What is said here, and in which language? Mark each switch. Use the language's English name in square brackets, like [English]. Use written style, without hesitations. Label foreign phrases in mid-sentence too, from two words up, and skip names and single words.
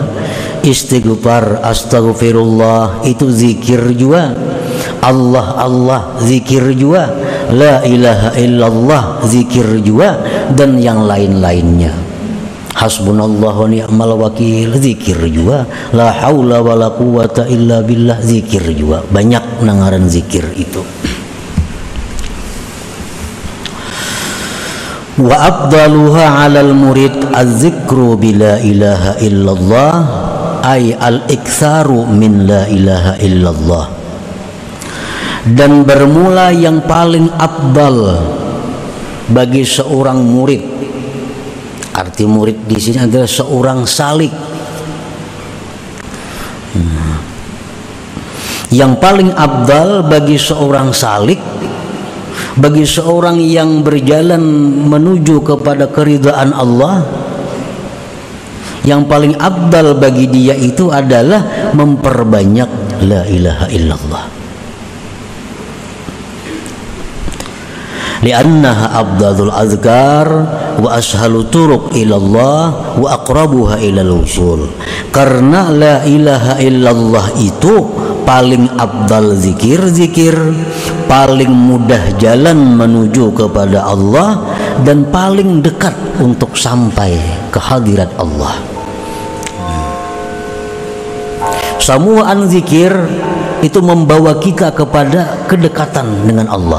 [Indonesian] Istighfar, astaghfirullah, itu zikir juga. Allah Allah, zikir juga. [Arabic] لا إله إلا الله, [Indonesian] zikir juga, dan yang lain-lainnya. [Arabic] حسبنا الله ونعم الوكيل, [Indonesian] zikir juga. [Arabic] لا حول ولا قوة إلا بالله, [Indonesian] zikir juga. Banyak nangaran zikir itu. [Arabic] وأفضلها على المريد الذكر بلا إله إلا الله، أي الإكثار من لا إله إلا الله. [Indonesian] Dan bermula yang paling afdal bagi seorang murid, arti murid di sini adalah seorang salik. Yang paling afdal bagi seorang salik, bagi seorang yang berjalan menuju kepada keridhaan Allah, yang paling afdal bagi dia itu adalah memperbanyak [Arabic] لا إله إلا الله. لأنها أفضل الأذكار وأسهل الطرق إلى الله وأقربها إلى الوصول. [Indonesian] Karena [Arabic] لا إله إلا الله [Indonesian] itu paling afdal zikir-zikir, paling mudah jalan menuju kepada Allah, dan paling dekat untuk sampai ke hadirat Allah. Samuan zikir itu membawa kita kepada kedekatan dengan Allah.